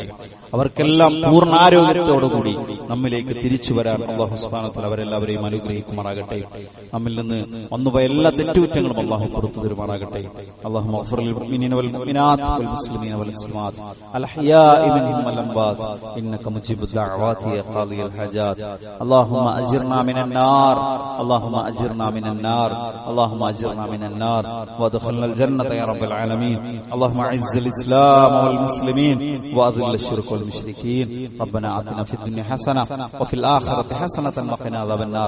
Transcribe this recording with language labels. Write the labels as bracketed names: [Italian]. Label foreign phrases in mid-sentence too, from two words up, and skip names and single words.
[Malayalam] അവർക്കെല്ലാം പൂർണ്ണാരോഗ്യത്തോടുകൂടി നമ്മിലേക്ക് തിരിച്ചു വരാൻ [Arabic] الله سبحانه وتعالى [Malayalam] അവരെല്ലാവരെയും അനുഗ്രഹിക്കുമാറാകട്ടെ. നമ്മിൽ നിന്ന് വന്നുപോയ എല്ലാ തെറ്റുകുറ്റങ്ങളും അള്ളാഹു പുറത്തു തരുമാറാകട്ടെ. [Arabic] اللهم اغفر للمؤمنين والمؤمنات والمسلمين والمسلمات الأحياء منهم والأموات إنك مجيب الدعوات يا قاضي هذه الحاجات. اللهم أجرنا من النار، اللهم أجرنا من النار، اللهم أجرنا من النار وادخلنا الجنة يا رب العالمين. اللهم أعز الإسلام والمسلمين وأذل الشرك والمشركين. ربنا آتنا في الدنيا حسنة وفي الآخرة حسنة وقنا عذاب النار.